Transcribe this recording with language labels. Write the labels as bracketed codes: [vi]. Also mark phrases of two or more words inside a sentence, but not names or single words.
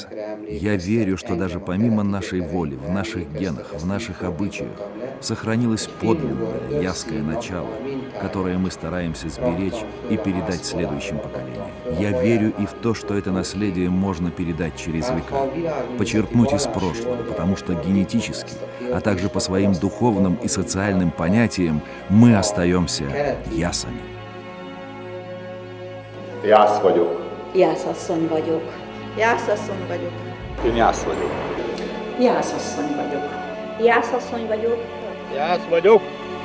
[ru] Я верю, что даже помимо нашей воли, в наших генах, в наших обычаях сохранилось подлинное ясское начало, которое мы стараемся сберечь и передать следующим поколениям. Я верю и в то, что это наследие можно передать через века, почерпнуть из прошлого, потому что генетически, а также по своим духовным и социальным понятиям мы остаемся ясами. [hu] Jász vagyok. Jászasszony vagyok. Jászasszony vagyok. Én Jász vagyok. Jászasszony vagyok. Jászasszony vagyok. Jász vagyok.